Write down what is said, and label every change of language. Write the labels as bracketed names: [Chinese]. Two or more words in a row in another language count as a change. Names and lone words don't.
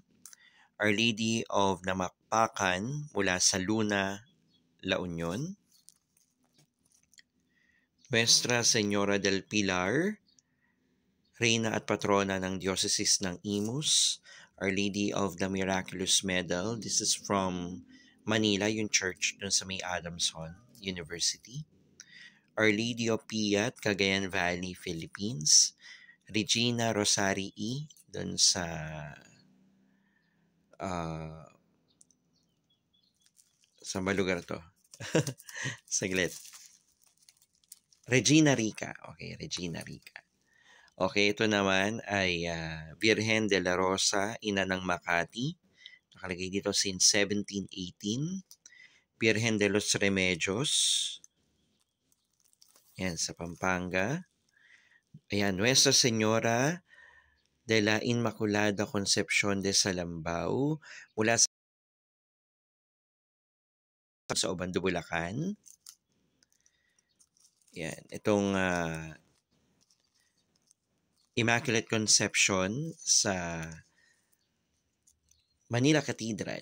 [Filipino] Our Lady of Namakpakan mula sa Luna, La Union. Nuestra Señora del Pilar, Reyna at Patrona ng Diocese ng Imus. Our Lady of the Miraculous Medal. [English] This is from [Filipino] Manila, yung church dun sa may Adamson University. Our Lady of Piat, Cagayan Valley, Philippines. Regina Rosarii, dun sa sa malugar to. Saglit. Regina Rica. Okay, Regina Rica. Okay, ito naman ay Virgen de la Rosa, Ina ng Makati. Nakalagay dito since 1718. Virgen de los Remedios. Yan, sa Pampanga. Ayan, Nuestra Señora de la Inmaculada Concepción de Salambao. Mula sa Obando, Bulacan. Yan, itong Immaculate Conception sa Manila Cathedral.